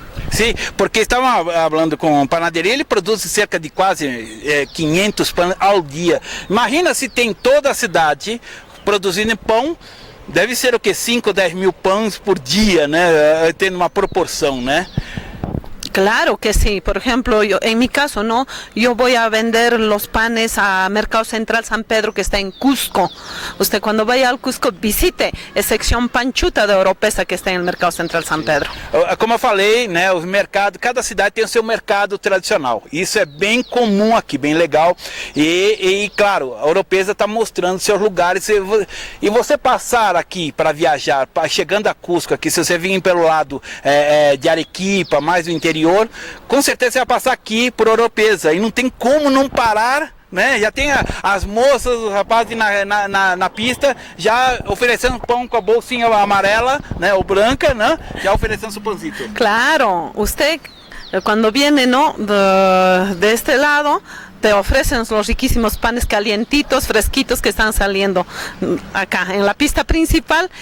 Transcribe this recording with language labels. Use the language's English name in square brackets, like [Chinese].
[Portuguese] Sim, porque estava falando com panaderia, ele produz cerca de quase 500 pães ao dia. Imagina se tem toda a cidade produzindo pão. Deve ser o que? 5 ou 10 mil pães por dia, né? Tendo uma proporção, né? [Spanish] Claro que sí. Por ejemplo, en mi caso, ¿no? Yo voy a vender los panes a Mercado Central San Pedro, que está en Cusco. Usted cuando vaya al Cusco, visite a sección panchuta de Oropesa, que está en el Mercado Central San Pedro. [Portuguese] Como eu falei, né, os mercados, cada cidade tem o seu mercado tradicional. Isso é bem comum aqui, bem legal. E claro, a Oropesa está mostrando seus lugares. E você passar aqui para viajar, chegando a Cusco, aqui, se você vir pelo lado de Arequipa, mais do interior, interior, com certeza você vai passar aqui por Oropesa e não tem como não parar, né? Já tem as moças, os rapazes na pista já oferecendo pão com a bolsinha amarela, né, ou branca, né? Já oferecendo su pãozito. [Spanish] Claro, usted cuando viene, ¿no? de este lado, te ofrecen los riquísimos panes calientitos, fresquitos que están saliendo acá en la pista principal.